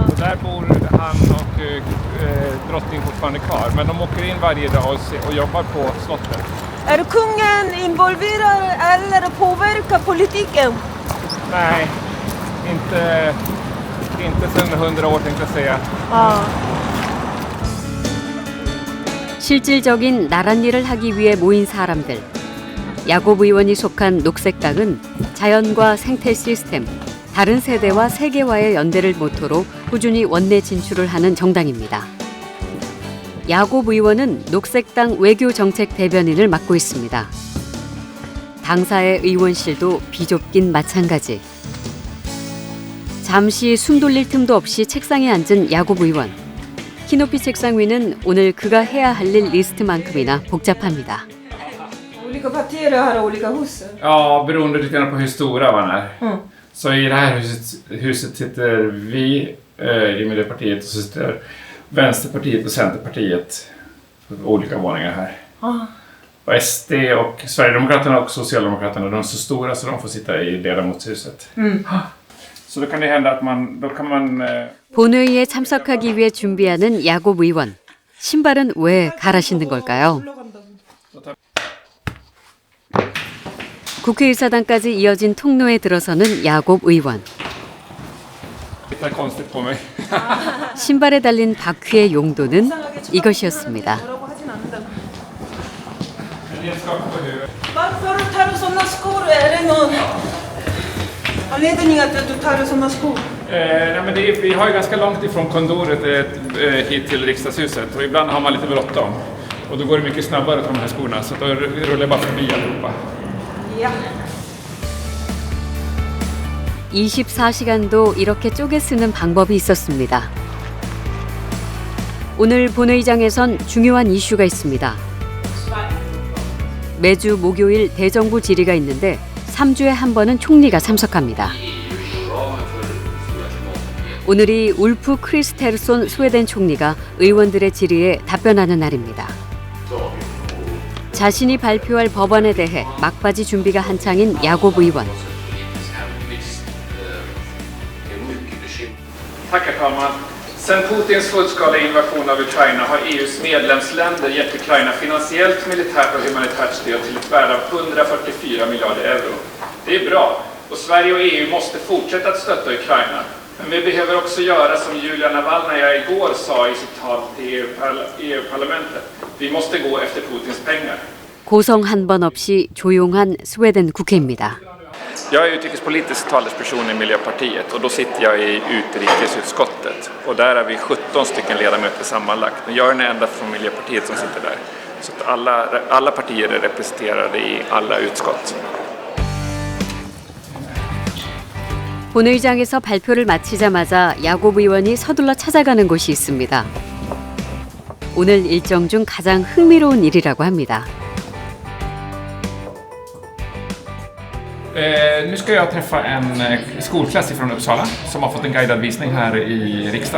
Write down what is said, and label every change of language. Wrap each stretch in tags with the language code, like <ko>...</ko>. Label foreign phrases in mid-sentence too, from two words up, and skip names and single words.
<sv>Och där bor han och drottning fortfarande kvar. Men de åker in varje dag och jobbar på slottet. Är kungen involverad eller påverkar politiken? Nej, inte sedan 100 år tänkte jag säga. 아.</sv> <ko>실질적인 나란 일을 하기 위해 모인 사람들. 야곱 의원이 속한 녹색당은 자연과 생태 시스템, 다른 세대와 세계와의 연대를 모토로 꾸준히 원내 진출을 하는 정당입니다. 야곱 의원은 녹색당 외교정책 대변인을 맡고 있습니다. 당사의 의원실도 비좁긴 마찬가지. 잠시 숨 돌릴 틈도 없이 책상에 앉은 야곱 의원. 키높이 책상 위는 오늘 그가 해야 할 일 리스트만큼이나 복잡합니다.</ko> <sv>Olika partier har olika hus. Ja, beroende lite grann på hur stora man är. Mm. Så i det här huset sitter vi i Miljöpartiet och så sitter Vänsterpartiet och Centerpartiet på olika våningar här. Och SD och Sverigedemokraterna och Socialdemokraterna, de är så stora så de får sitta i ledamotshuset. Så då kan det hända att då kan man...</sv> <ko>본회의에 참석하기 위해 준비하는 야곱 의원. 신발은 왜 갈아 신는 걸까요? 국회의사당까지 이어진 통로에 들어서는 야곱 의원.</ko> <sv>Tittar konstigt på mig.</sv> <ko>신발에 달린 바퀴의 용도는 이것이었습니다.</ko> <sv>Varför tar du såna skor? Är det någon anledning att du tar såna skor? Nej, men vi har ju ganska långt ifrån kontoret hit till riksdagshuset och ibland har man lite bråttom. Och då går det mycket snabbare att ta de här skorna så då rullar jag bara förbi allihopa. Ja.</sv> <ko>24시간도 이렇게 쪼개 쓰는 방법이 있었습니다. 오늘 본회의장에선 중요한 이슈가 있습니다. 매주 목요일 대정부 질의가 있는데 3주에 한 번은 총리가 참석합니다. 오늘이 울프 크리스테르손 스웨덴 총리가 의원들의 질의에 답변하는 날입니다. 자신이 발표할 법안에 대해 막바지 준비가 한창인 야곱 의원.</ko> <sv>Tack herr talman. Sedan Putins fullskaliga invasion av Ukraina har EUs medlemsländer gett Ukraina finansiellt, militärt och humanitärt stöd till ett värde av 144 miljarder euro. Det är bra och Sverige och EU måste fortsätta att stötta Ukraina. Men vi behöver också göra som Julia Navalnaja igår sa i sitt tal till EU-parlamentet. Vi måste gå efter Putins pengar.</sv> <ko>고성 한 번 없이 조용한 스웨덴 국회입니다.</ko> <sv>Jag är utrikespolitisk talesperson i Miljöpartiet och då sitter jag i utrikesutskottet. Och där är vi 17 stycken ledamöter sammanlagt. Men jag är den enda från Miljöpartiet som sitter där. Så att alla partier är representerade i alla utskott.</sv> <ko>본회의장에서 발표를 마치자마자 야곱 의원이 서둘러 찾아가는 곳이 있습니다. 오늘 일정 중 가장 흥미로운 일이라고 합니다.</ko> <sv>Nu ska jag träffa en skolklass från Uppsala som har fått en guidad visning här i riksdagen.</sv>